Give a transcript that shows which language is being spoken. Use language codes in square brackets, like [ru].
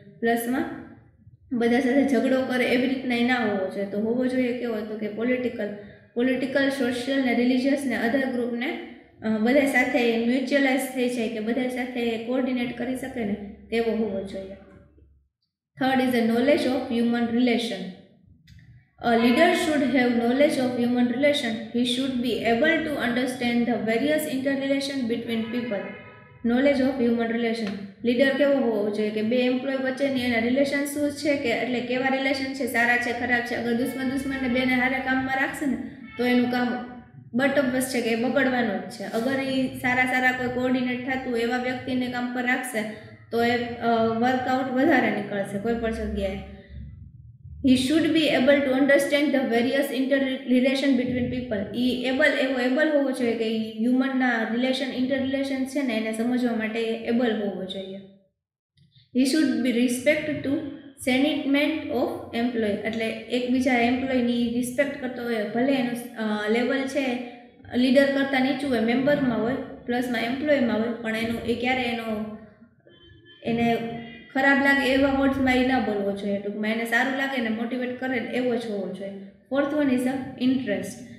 [gu] પ્લસમાં બધા સાથે ઝઘડો કરે એવી રીતના એ ના હોવો જોઈએ. તો હોવો જોઈએ કેવો તો કે પોલિટિકલ, સોશિયલ ને રિલિજિયસ ને અધર ગ્રુપને બધા સાથે મ્યુચ્યુઅલાઇઝ થઈ જાય કે બધા સાથે કોઓર્ડિનેટ કરી શકે ને તેવો હોવો જોઈએ. [en] Third is a knowledge of human relation. A leader should have knowledge of human relation. He should be able to understand the various interrelation between people. Knowledge of human relation. [gu] Leader કેવો હોવો જોઈએ કે બે employ વચ્ચેની એના relation શું છે કે એટલે કેવા રિલેશન છે, સારા છે, ખરાબ છે. અગર દુશ્મનને બેને હારે કામમાં રાખશે ને તો એનું કામ બટઅપસ છે કે એ બગડવાનું જ છે. અગર એ સારા કોઈ કોઓર્ડિનેટ થતું એવા વ્યક્તિને કામ પર રાખશે તો એ વર્કઆઉટ વધારે નીકળશે કોઈ પણ જગ્યાએ. [en] He should be able to understand the various interrelation between people. [gu] Able હોવો જોઈએ કે હ્યુમનના ઇન્ટરરિલેશન છે ને એને સમજવા માટે એબલ હોવો જોઈએ. [en] He should be respect to sentiment of employee. [gu] એટલે એકબીજા એમ્પ્લોયની રિસ્પેક્ટ કરતો હોય, ભલે એનું લેવલ છે લીડર કરતાં નીચું હોય, મેમ્બરમાં હોય, પ્લસમાં એમ્પ્લોયમાં હોય, પણ ક્યારે એને ખરાબ લાગે એવા વર્ડ્સમાં એ ના બોલવો જોઈએ. ટૂંકમાં એને સારું લાગે ને મોટિવેટ કરે એવો જ હોવો જોઈએ. [en] Fourth one is a interest.